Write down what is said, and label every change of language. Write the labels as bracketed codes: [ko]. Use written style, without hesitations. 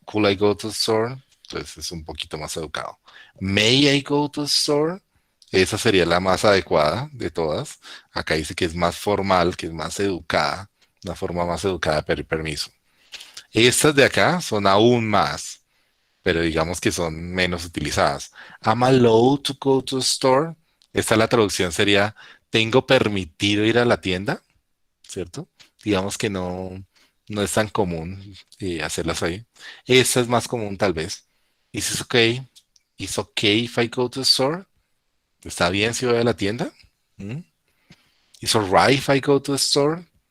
[en] Could I go to the store? [es] Entonces es un poquito más educado. [en] May I go to the store? [es] Esa sería la más adecuada de todas. Acá dice que es más formal, que es más educada, una forma más educada de pedir permiso. Estas de acá son aún más, pero digamos que son menos utilizadas. [en] Am I allowed to go to the store? [es] Esta la traducción sería, ¿tengo permitido ir a la tienda? ¿Cierto? Digamos que no es tan común hacerlas ahí. Esta es más común tal vez. [en] Is it okay? Is okay if I go to the store? [es] ¿Está bien si voy a la tienda? [en] ¿Mm? Is alright if I go to the store?